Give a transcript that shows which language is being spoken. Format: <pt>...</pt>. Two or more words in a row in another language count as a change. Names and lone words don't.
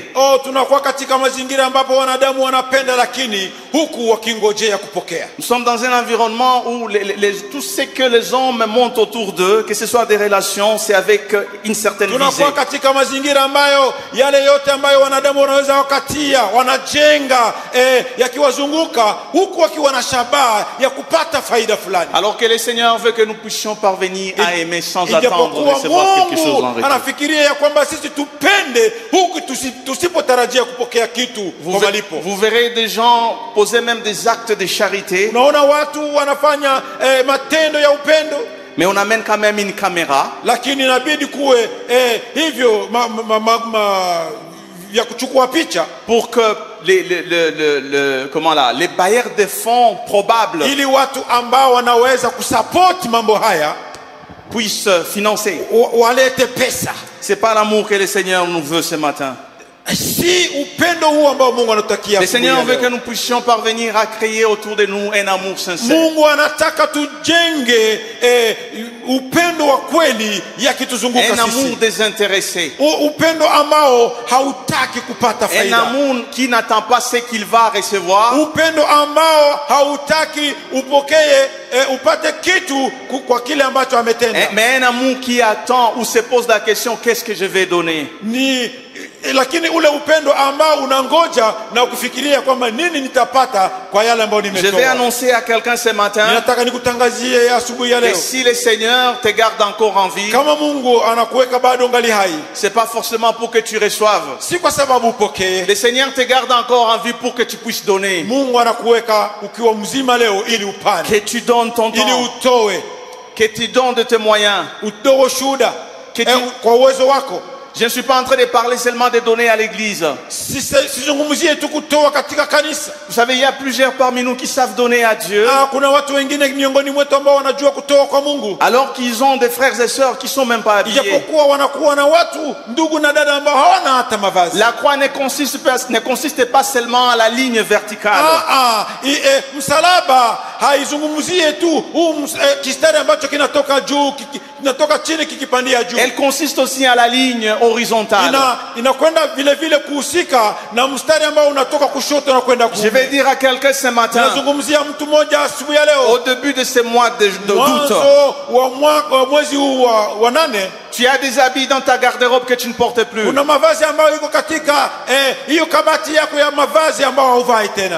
<sw>Tunakuwa katika mazingira ambapo wanadamu wanapenda lakini huku wakingojea kupokea.</sw> <fr>Nous sommes dans un environnement où tout ce que les hommes montent autour d'eux, que ce soit des relations, c'est avec une certaine visée.</fr> <sw>Tunakuwa katika mazingira ambayo yale yote ambayo wanadamu wanaweza wakatia, wanajenga yakiwazunguka huku wakiwa na shabaha ya kupata faida fulani.</sw> <fr>Alors que le Seigneur veut que nous puissions parvenir à aimer sans attendre de recevoir quelque chose en retour.</fr> <sw>Anafikiria ya kwamba sisi tupende huku tusipotarajia kupokea kitu kwa malipo.</sw> <fr>Vous verrez des gens poser même des actes de charité.</fr> <sw>Unaona watu wanafanya matendo ya upendo,</sw> <fr>mais on amène quand même une caméra.</fr> <sw>Lakini inabidi kuwe hivyo ya kuchukua picha</sw> <fr>pour que les bailleurs de fonds probables</fr> <sw>ili watu ambao wanaweza kusupport mambo haya</sw> <fr>puissent financer.</fr> <sw>Walete pesa.</sw> <fr>C'est pas l'amour que le Seigneur nous veut ce matin.</fr> <sw>Si upendo huu ambao Mungu anatakia.</sw> <fr>Le Seigneur veut que nous puissions parvenir à créer autour de nous un amour sincère.</fr> <sw>Mungu anataka tujenge upendo wa kweli yakituzunguka sisi.</sw> <fr>Un amour désintéressé.</fr> <sw>Upendo ambao hautaki kupata faida.</sw> <fr>Un amour qui n'attend pas ce qu'il va recevoir.</fr> <sw>Upendo ambao hautaki upokee upate kitu kwa kile ambacho ametenda.</sw> <fr>Mais un amour qui attend ou se pose la question, qu'est-ce que je vais donner?</fr> <sw>Ni lakini ule upendo ambao unangoja na kufikiria kwamba nini nitapata kwa yale ambayo</sw> <fr>Je vais</fr> <sw>nimetoa.</sw> <fr>annoncer à quelqu'un ce matin</fr> <sw>Ninataka nikutangazie asubuhi ya</sw> <fr>que</fr> <sw>leo,</sw> <fr>si le Seigneur te garde encore en vie,</fr> <sw>kama Mungu anakuweka bado ngali hai,</sw> <fr>c'est pas forcément pour que tu reçoives.</fr> <sw>si kwa sababu upokee.</sw> <fr>Le Seigneur te garde encore en vie pour que tu puisses donner.</fr> <sw>Mungu anakuweka ukiwa mzima leo ili upane,</sw> <fr>Que tu donnes ton</fr> <sw>ili</sw> <fr>temps,</fr> <sw>utoe,</sw> <fr>que tu donnes de tes moyens.</fr> <sw>utoe ushuhuda</sw> <fr>Que tu...</fr> <sw>kwa uwezo wako.</sw> <fr>Je ne suis pas en train de parler seulement de donner à l'église.</fr> <sw>Sizungumzie tu kutoa katika kanisa.</sw> <fr>Vous savez, il y a plusieurs parmi nous qui savent donner à Dieu,</fr> <sw>Kuna watu wengine miongoni mwetu ambao wanajua kutoa kwa Mungu,</sw> <fr>alors qu'ils ont des frères et sœurs qui sont même pas habillés.</fr> <sw>ijapokuwa wanakuwa na watu ndugu na dada ambao hawana hata mavazi.</sw> <fr>La croix ne consiste pas seulement à la ligne verticale.</fr> <sw>Msalaba haizungumzie tu kistari ambacho kinatoka juu kinatoka chini kikipandia juu.</sw> <fr>Elle consiste aussi à la ligne horizontale.</fr> <sw>Inakwenda vile vile kuhusika na mstari ambao unatoka kushoto na kwenda kuume.</sw> <fr>Je vais dire à quelqu'un ce matin,</fr> <sw>Nazungumzia mtu mmoja asubuhi ya leo,</sw> <fr>au début de ce mois d'août,</fr> <sw>wa mwezi huu wa 8,</sw> <fr>tu as des habits dans ta garde-robe que tu ne portes plus.</fr> <sw>una mavazi ambayo iko katika hiyo kabati yako ya mavazi ambayo huvai tena.</sw>